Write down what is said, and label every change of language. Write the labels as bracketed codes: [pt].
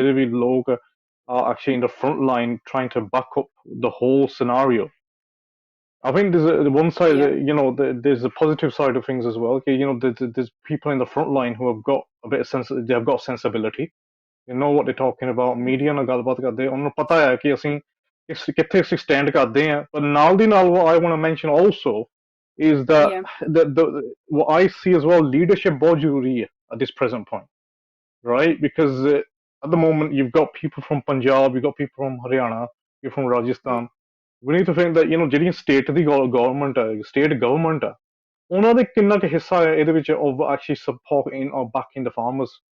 [pa] ਜਿਹੜੇ ਲੋਕ [en] are actually in the front line trying to back up the whole scenario. I think there's one side, there's a positive side of things as well. Okay, there's people in the front line who have got a bit of they have got sensibility. They know what they're talking about. [pa] Media ਨਾਲ ਗੱਲਬਾਤ ਕਰਦੇ, ਉਹਨਾਂ ਨੂੰ ਪਤਾ ਹੈ ਕਿ ਅਸੀਂ ਕਿੱਥੇ ਅਸੀਂ stand ਕਰਦੇ ਹਾਂ. [en] But [pa] ਨਾਲ ਦੀ ਨਾਲ [en] what I want to mention also is that what I see as well, leadership [pa] ਬਹੁਤ ਜ਼ਰੂਰੀ ਹੈ [en] at this present point, right? Because at the moment you've got people from Punjab, you've got people from Haryana, you're from Rajasthan. We need to think that [pa] ਜਿਹੜੀਆਂ state ਦੀ government ਹੈ, state government ਹੈ, ਉਹਨਾਂ ਦੇ ਕਿੰਨਾ ਕੁ ਹਿੱਸਾ ਹੈ ਇਹਦੇ ਵਿੱਚ [en] of actually supporting or backing the farmers.